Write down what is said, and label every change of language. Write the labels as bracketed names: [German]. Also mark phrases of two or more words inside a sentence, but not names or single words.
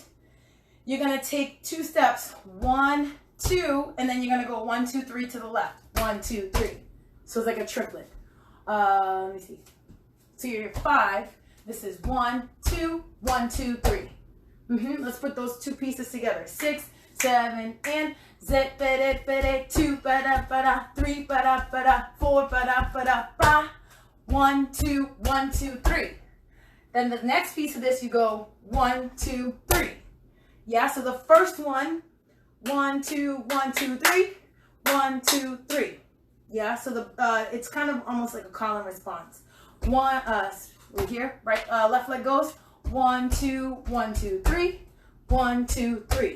[English] You're going to take 2 steps, 1, 2, and then you're going to go 1, 2, 3 to the left. 1, 2, 3. So it's like a triplet. Let me see. So you're 5. This is 1, 2, 1, 2, 3. Let's put those 2 pieces together. 6, 7, and zip, bada, bada, 2, bada, bada, 3, bada, bada, 4, bada, bada, ba. 1, 2, 1, 2, 3. Then the next piece of this, you go 1, 2, 3. Yeah, so the first one, 1, 2, 1, 2, 3, 1, 2, 3. Yeah, so it's kind of almost like a call and response. Right here, right, left leg goes 1, 2, 1, 2, 3, 1, 2, 3.